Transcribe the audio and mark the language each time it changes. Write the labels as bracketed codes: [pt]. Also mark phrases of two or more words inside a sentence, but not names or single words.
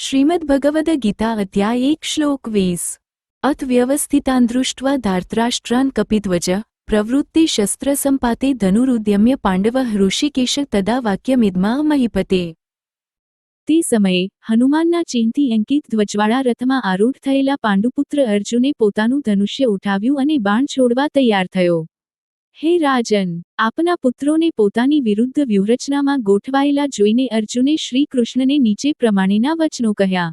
[sa] श्रीमद्भगवद्गीता अध्याय 1 श्लोक 20 अथ व्यवस्थितान् दृष्ट्वा धार्तराष्ट्रान् कपिध्वज प्रवृत्ते शस्त्रसम्पाते धनुरुद्यम्य पाण्डवः ऋषिकेश तदा वाक्यमिदमा महीपते। [gu] તે સમયે હનુમાનના ચિહ્નથી અંકિત ધ્વજવાળા રથમાં આરૂઢ થયેલા પાંડુપુત્ર અર્જુને પોતાનું ધનુષ્ય ઉઠાવ્યું અને બાણ છોડવા તૈયાર થયો। હે રાજન, આપના પુત્રોને પોતાની વિરુદ્ધ વ્યૂહરચનામાં ગોઠવાયેલા જોઈને અર્જુને શ્રી કૃષ્ણને નીચે પ્રમાણેના વચનો કહ્યા।